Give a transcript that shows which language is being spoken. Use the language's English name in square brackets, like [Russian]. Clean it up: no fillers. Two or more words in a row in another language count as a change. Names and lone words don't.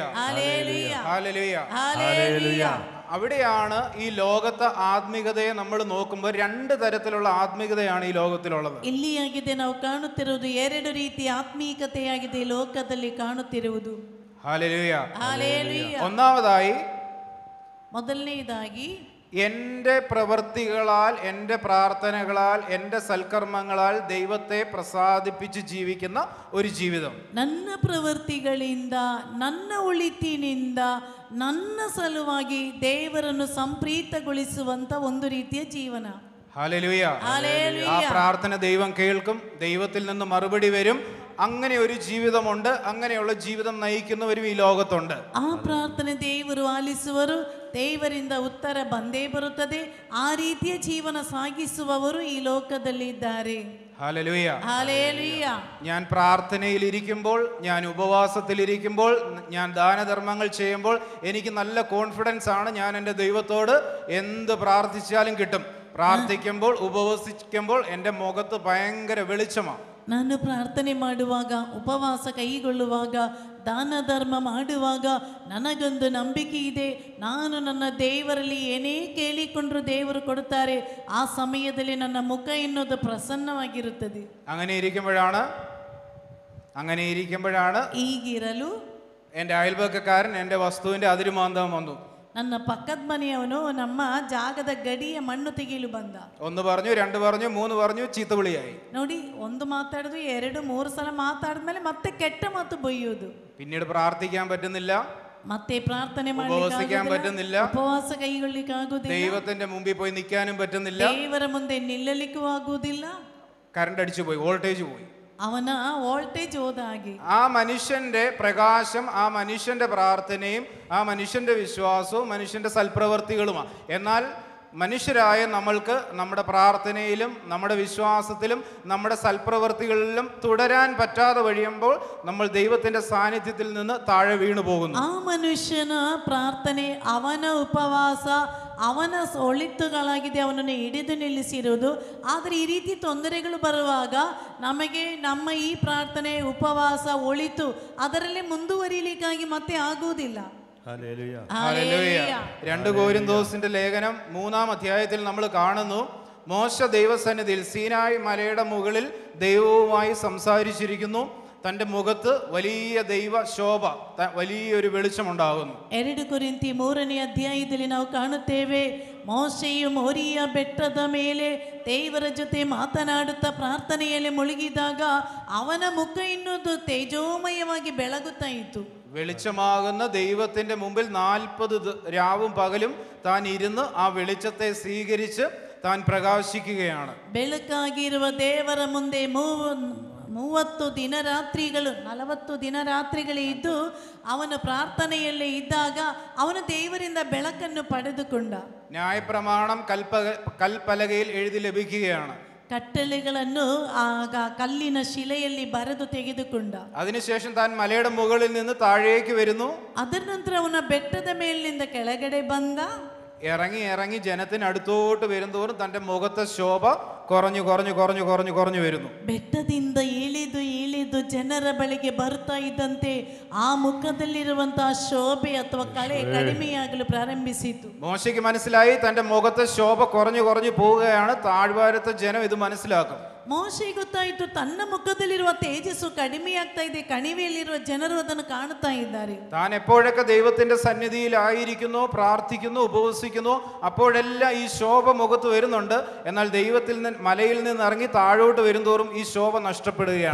[Malayalam] ഹല്ലേലൂയ, ഹല്ലേലൂയ. ഹല്ലേലൂയ. അവിടെയാണ് ഈ ലോകത്തെ ആത്മീകതയെ നമ്മൾ നോക്കുമ്പോൾ രണ്ട് തരത്തിലുള്ള ആത്മീകതയാണ് ഈ ലോകത്തിലുള്ളത്. [Kannada] ಇಲ್ಲಿಯಾಗಿದೆ ನಾವು ಕಾಣುತ್ತಿರುವುದು ಎರಡು ರೀತಿಯ ಆತ್ಮೀಕತೆಯಾಗಿದೆ ಲೋಕದಲ್ಲಿ ಕಾಣುತ್ತಿರುವುದು. [Malayalam] ഹല്ലേലൂയ. ഹല്ലേലൂയ. ഒന്നാമതായി [Kannada] ಮೊದಲನೇದಾಗಿ [Malayalam] എൻ്റെ പ്രവൃത്തികളാൽ, എൻ്റെ പ്രാർത്ഥനകളാൽ, എൻ്റെ സൽക്കർമ്മങ്ങളാൽ ദൈവത്തെ പ്രസാദിപ്പിച്ച് ജീവിക്കുന്ന ഒരു ജീവിതം. [Kannada] ನನ್ನ ಪ್ರವೃತ್ತಿಗಳಿಂದ, ನನ್ನ ಒಳಿತಿನಿಂದ, ನನ್ನ ಸಲುವಾಗಿ ದೇವರನ್ನು ಸಂಪ್ರೀತಗೊಳಿಸುವಂತ ಒಂದು ರೀತಿಯ ಜೀವನ. [Malayalam] ഹല്ലേലൂയ. ഹല്ലേലൂയ. ആ പ്രാർത്ഥന ദൈവം കേൾക്കും, ദൈവത്തിൽ നിന്ന് മറുപടി വരും. അങ്ങനെ ഒരു ജീവിതമുണ്ട്. അങ്ങനെയുള്ള ജീവിതം നയിക്കുന്നവരും ഈ ലോകത്തുണ്ട്. [Kannada] ಆ ಪ್ರಾರ್ಥನೆ ದೇವರು ಆಲಿಸುವರು, ದೇವರಿಂದ ಉತ್ತರ ಬಂದೇ ಬರುತ್ತದೆ. ಆ ರೀತಿಯ ಜೀವನ ಸಾಗಿಸುವವರು ಈ ಲೋಕದಲ್ಲಿ ಇದ್ದಾರೆ. [Malayalam] ഹല്ലേലൂയ. ഹല്ലേലൂയ. ഞാൻ പ്രാർത്ഥനയിലിരിക്കുമ്പോൾ, ഞാൻ ഉപവാസത്തിലിരിക്കുമ്പോൾ, ഞാൻ ദാനധർമ്മങ്ങൾ ചെയ്യുമ്പോൾ എനിക്ക് നല്ല കോൺഫിഡൻസ് ആണ്. ഞാൻ എൻ്റെ ദൈവത്തോട് എന്ത് പ്രാർത്ഥിച്ചാലും കിട്ടും. പ്രാർത്ഥിക്കുമ്പോൾ, ഉപവസിക്കുമ്പോൾ എൻ്റെ മുഖത്ത് ഭയങ്കര വെളിച്ചമാണ്. [Kannada] ನಾನು ಪ್ರಾರ್ಥನೆ ಮಾಡುವಾಗ, ಉಪವಾಸ ಕೈಗೊಳ್ಳುವಾಗ, ದಾನ ಧರ್ಮ ಮಾಡುವಾಗ ನನಗೊಂದು ನಂಬಿಕೆ ಇದೆ. ನಾನು ನನ್ನ ದೇವರಲ್ಲಿ ಏನೇ ಕೇಳಿಕೊಂಡ್ರು ದೇವರು ಕೊಡುತ್ತಾರೆ. ಆ ಸಮಯದಲ್ಲಿ ನನ್ನ ಮುಖ ಎನ್ನುವುದು ಪ್ರಸನ್ನವಾಗಿರುತ್ತದೆ. [Malayalam] അങ്ങനെ ഇരിക്കുമ്പോഴാണ് [Kannada] ಹೀಗಿರಲು [Malayalam] എൻ്റെ അയൽപക്കക്കാരൻ എൻ്റെ വസ്തുവിൻ്റെ അതിരുമാന്തം വന്നു. [Kannada] ನನ್ನ ಪಕ್ಕದ ಮನೆಯವನು ನಮ್ಮ ಜಾಗದ ಗಡಿಯ ಮಣ್ಣು ತೆಗೆಯಲು ಬಂದ. [Malayalam] ഒന്ന് പറഞ്ഞു, രണ്ട് പറഞ്ഞു, മൂന്ന് പറഞ്ഞു, ചീത്തവിളിയായി. [Kannada] ನೋಡಿ, ಒಂದು ಮಾತಾಡುದು, ಎರಡು ಮೂರು ಸಲ ಮಾತಾಡಿದ್ಮೇಲೆ ಮತ್ತೆ ಕೆಟ್ಟ ಮಾತು ಬೈಯುವುದು. [Malayalam] പിന്നീട് പ്രാർത്ഥിക്കാൻ പറ്റുന്നില്ല, [Kannada] ಮತ್ತೆ ಪ್ರಾರ್ಥನೆ [Malayalam] ഉപവസിക്കാൻ പറ്റുന്നില്ല, [Kannada] ಉಪವಾಸ ಕೈಗೊಳ್ಳಿಕ್ಕೆ ಆಗುದಿಲ್ಲ, [Malayalam] ദൈവത്തിന്റെ മുമ്പിൽ പോയി നിൽക്കാനും പറ്റുന്നില്ല, [Kannada] ದೇವರ ಮುಂದೆ ನಿಲ್ಲಲಿಕ್ಕೂ ಆಗುವುದಿಲ್ಲ. [Malayalam] കറണ്ട് അടിച്ചു പോയി, വോൾട്ടേജ് പോയി. [Kannada] ಅವನ ವೋಲ್ಟೇಜ್ ಹೋದ ಹಾಗೆ. [Malayalam] ആ മനുഷ്യന്റെ പ്രകാശം, ആ മനുഷ്യന്റെ പ്രാർത്ഥനയും, ആ മനുഷ്യന്റെ വിശ്വാസവും, മനുഷ്യന്റെ സൽപ്രവർത്തികളുമാണ്. എന്നാൽ മനുഷ്യരായ നമ്മൾക്ക് നമ്മുടെ പ്രാർത്ഥനയിലും, നമ്മുടെ വിശ്വാസത്തിലും, നമ്മുടെ സൽപ്രവർത്തികളിലും തുടരാൻ പറ്റാതെ വഴിയുമ്പോൾ നമ്മൾ ദൈവത്തിന്റെ സാന്നിധ്യത്തിൽ നിന്ന് താഴെ വീണു പോകുന്നു. [Kannada] ಆ ಮನುಷ್ಯನ ಪ್ರಾರ್ಥನೆ, ಅವನ ಉಪವಾಸ, ಅವನ ಒಳಿತುಗಳಾಗಿದೆ, ಅವನನ್ನು ಹಿಡಿದು ನಿಲ್ಲಿಸಿರುವುದು. ಆದರೆ ಈ ರೀತಿ ತೊಂದರೆಗಳು ಬರುವಾಗ ನಮಗೆ ನಮ್ಮ ಈ ಪ್ರಾರ್ಥನೆ, ಉಪವಾಸ, ಒಳಿತು ಅದರಲ್ಲಿ ಮುಂದುವರಿಯಲಿಕ್ಕಾಗಿ ಮತ್ತೆ ಆಗುವುದಿಲ್ಲ. [Malayalam] ഹല്ലേലൂയ. 2 കൊരിന്തോസിന്റെ ലേഖനം 3-ാം അധ്യായത്തിൽ നമ്മൾ കാണുന്നു, മോശ ദൈവസന്നിധിയിൽ സീനായി മലയുടെ മുകളിൽ ദൈവവുമായി സംസാരിച്ചിരിക്കുന്നു. തൻ്റെ മുഖത്ത് വലിയ ദൈവ ശോഭ, വലിയൊരു വെളിച്ചമുണ്ടാകുന്നു. [Kannada] 2 ಕೊರಿಂಥಿ 3ನೇ ಅಧ್ಯಾಯದಲ್ಲಿ ನಾವು ಕಾಣುತ್ತೇವೆ, ಮೋಶೆಯು ಮೋರಿಯ ಬೆಟ್ಟದ ಮೇಲೆ ದೇವರ ಜೊತೆ ಮಾತನಾಡುತ್ತಾ ಪ್ರಾರ್ಥನೆಯಲ್ಲಿ ಮುಳುಗಿದಾಗ ಅವನ ಮುಖ ಇನ್ನೊಂದು ತೇಜೋಮಯವಾಗಿ ಬೆಳಗುತ್ತಾ ಇತ್ತು. [Malayalam] വെളിച്ചമാകുന്ന ദൈവത്തിന്റെ മുമ്പിൽ 40 രാവും പകലും താൻ ഇരുന്ന് ആ വെളിച്ചത്തെ സ്വീകരിച്ച് താൻ പ്രകാശിക്കുകയാണ്. [Kannada] ಬೆಳಕಾಗಿರುವ ದೇವರ ಮುಂದೆ 30 ದಿನರಾತ್ರಿಗಳು 40 ದಿನರಾತ್ರಿಗಳು ಇದ್ದು ಅವನು ಪ್ರಾರ್ಥನೆಯಲ್ಲೇ ಇದ್ದಾಗ ಅವನು ದೇವರಿಂದ ಬೆಳಕನ್ನು ಪಡೆದುಕೊಂಡ. [Malayalam] ന്യായപ്രമാണം കൽപ്പലകയിൽ എഴുതി ലഭിക്കുകയാണ്. [Kannada] ಕಟ್ಟಳೆಗಳನ್ನು ಆಗ ಕಲ್ಲಿನ ಶಿಲೆಯಲ್ಲಿ ಬರೆದು ತೆಗೆದುಕೊಂಡ. [Malayalam] അതിനുശേഷം താൻ മലയുടെ മുകളിൽ നിന്ന് താഴേക്ക് വരുന്നു. [Kannada] ಅದರ ನಂತರ ಅವನ ಬೆಟ್ಟದ ಮೇಲಿನಿಂದ ಕೆಳಗಡೆ ಬಂದ. [Malayalam] ഇറങ്ങി ജനത്തിന് അടുത്തോട്ട് വരുന്തോറും തൻ്റെ മുഖത്തെ ശോഭ കുറഞ്ഞു വരുന്നു. [Kannada] ಬೆಟ್ಟದಿಂದ ಇಳಿದು ಜನರ ಬಳಿಗೆ ಬರ್ತಾ ಇದ್ದಂತೆ ಆ ಮುಖದಲ್ಲಿರುವಂತಹ ಶೋಭೆ ಅಥವಾ ಕಳೆ ಕಡಿಮೆಯಾಗಲು ಪ್ರಾರಂಭಿಸಿತು. [Malayalam] മോശയ്ക്ക് മനസ്സിലായി തൻ്റെ മുഖത്തെ ശോഭ കുറഞ്ഞു പോവുകയാണ്. താഴ്വാരത്തെ ജനം ഇത് മനസ്സിലാക്കും. [Kannada] ಮೋಶೆಗೆ ಗೊತ್ತಾಯಿತು, ತನ್ನ ಮುಖದಲ್ಲಿರುವ ತೇಜಸ್ಸು ಕಡಿಮೆಯಾಗ್ತಾ ಇದೆ, ಕಣಿವೆಯಲ್ಲಿರುವ ಜನರು ಅದನ್ನು ಕಾಣುತ್ತಾ ಇದ್ದಾರೆ. [Malayalam] താൻ എപ്പോഴൊക്കെ ദൈവത്തിന്റെ സന്നിധിയിലായിരിക്കുന്നു, പ്രാർത്ഥിക്കുന്നു, ഉപവസിക്കുന്നു, അപ്പോഴെല്ലാം ഈ ശോഭ മുഖത്ത് വരുന്നുണ്ട്. എന്നാൽ ദൈവത്തിൽ നിന്ന് മലയിൽ നിന്ന് ഇറങ്ങി താഴോട്ട് വരുന്തോറും ഈ ശോഭ നഷ്ടപ്പെടുകയാണ്.